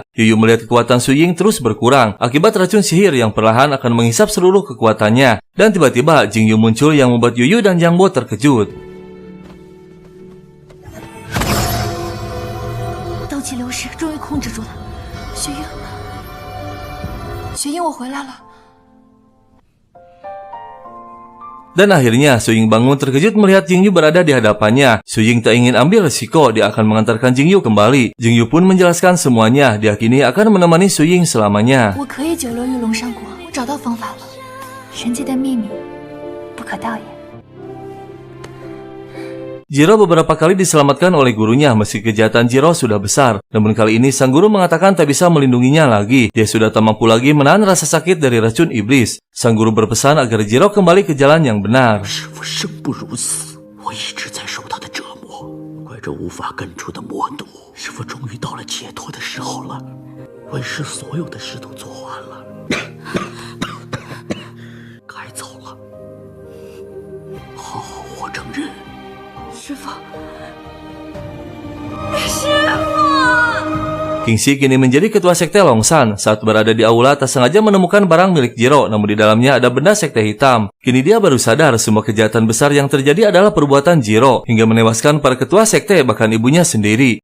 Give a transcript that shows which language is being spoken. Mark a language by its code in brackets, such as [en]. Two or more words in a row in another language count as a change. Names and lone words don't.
[id] Yuyu melihat kekuatan Su Ying terus berkurang akibat racun sihir yang perlahan akan menghisap seluruh kekuatannya. Dan tiba-tiba Jingyu muncul yang membuat Yuyu dan Yang Bo terkejut. [zh] 斗气流失，终于控制住了。雪鹰，雪鹰，我回来了。 [id] Dan akhirnya Su Ying bangun terkejut melihat Jingyu berada di hadapannya. Su Ying tak ingin ambil resiko, dia akan mengantarkan Jingyu kembali. Jingyu pun menjelaskan semuanya, diakini akan menemani Su Ying selamanya. [zh] 我可以久留于龙山国，我找到方法了。神界的秘密不可盗也。 [id] Jiro beberapa kali diselamatkan oleh gurunya meski kejahatan Jiro sudah besar. Namun kali ini sang guru mengatakan tak bisa melindunginya lagi. Dia sudah tak mampu lagi menahan rasa sakit dari racun iblis. Sang guru berpesan agar Jiro kembali ke jalan yang benar. [zh] 师父生不如死，我一直在受他的折磨，怪这无法根除的魔毒。师父终于到了解脱的时候了，为师所有的事都做完了，该走了，好好活成人。师傅， [id] Kingxi kini menjadi ketua sekte Longsan. Saat berada di aula tak sengaja menemukan barang milik Jiro, namun di dalamnya ada benda sekte hitam. Kini dia baru sadar semua kejahatan besar yang terjadi adalah perbuatan Jiro, hingga menewaskan para ketua sekte bahkan ibunya sendiri.